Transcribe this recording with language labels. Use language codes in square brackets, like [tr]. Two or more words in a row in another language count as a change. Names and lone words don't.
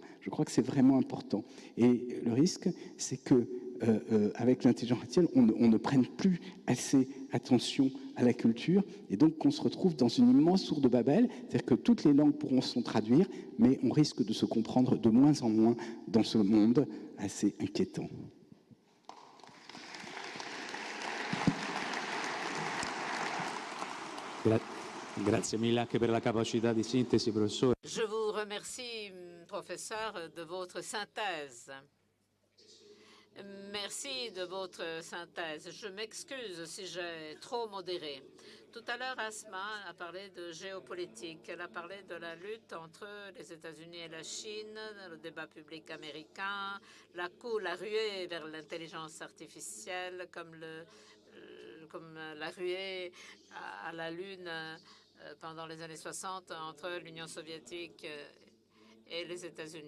[fr] Je crois que c'est vraiment important. Et le risque, c'est que avec l'intelligence artificielle, on ne prenne plus assez attention à la culture et donc qu'on se retrouve dans une immense tour de Babel, c'est-à-dire que toutes les langues pourront se traduire, mais on risque de se comprendre de moins en moins dans ce monde assez inquiétant. [it] Grazie mille anche per la capacità di sintesi, professore. [fr] Je vous remercie, professeur, de votre synthèse. Merci de votre synthèse. Je m'excuse si j'ai trop modéré. Tout à l'heure, Asma a parlé de géopolitique. Elle a parlé de la lutte entre les États-Unis et la Chine, le débat public américain, la ruée vers l'intelligence artificielle, comme la ruée à la Lune pendant les années 60 entre l'Union soviétique et les États-Unis.